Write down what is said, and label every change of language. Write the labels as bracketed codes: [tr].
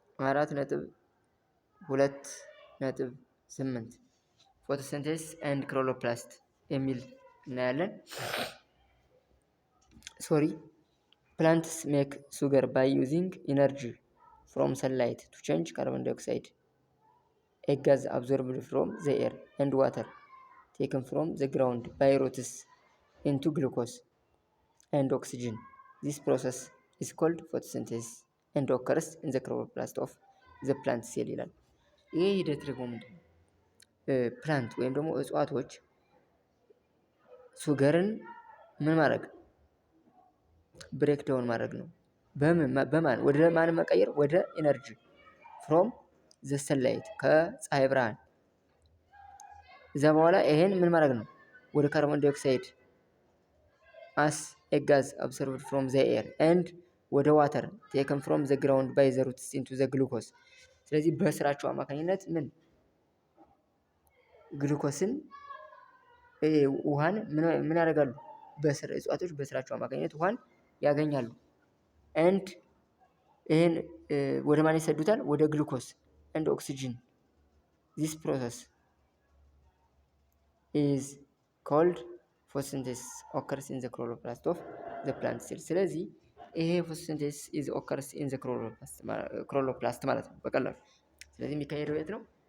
[am] አራት ነጥብ 2.8 ፎቶሲንቴሲስ ኤንድ ክሎሮፕላስት የሚል እናያለን። [en] plants make sugar by using energy from sunlight to change carbon dioxide, a gas absorbed from the air, and water taken from the ground by roots into glucose and oxygen. This process is called photosynthesis and occurs in the chloroplast of the plant cell [am] ይላል። ይሄ ሂደት ደግሞ ምንድን ነው? ፕላንት ወይም ደግሞ እጽዋቶች ሱገርን ምን ማድረግ ብሬክዳውን ማድረግ ነው። በማን ወደ ማን መቀየር? ወደ [en] ኢነርጂ ፍሮም ዘ ሰንላይት [am] ከፀሐይ ብርሃን። እዛ በኋላ ይሄን ምን ማድረግ ነው? [en] ወደ ካርቦን ዳይኦክሳይድ as a gas absorbed from the air and ወደ ዋተር taken from the ground by the roots into the glucose። [am] ስለዚህ በስራቸው አማካኝነት ግሉኮስን ውሃን ምን ያደርጋሉ? እጽዋቶች በስራቸው አማካኝነት ውሃን ያገኛሉ። and ይሄን ወደ ማን ይሰዱታል? [en] ወደ ግሉኮስ and oxygen። this process is called photosynthesis occurs in the chloroplast of the plant cell። ስለዚህ ይሄ photosynthesis is occurs in the chloroplast [am] ማለት ነው በቀላሉ። ስለዚህ የሚካሄደው የት ነው?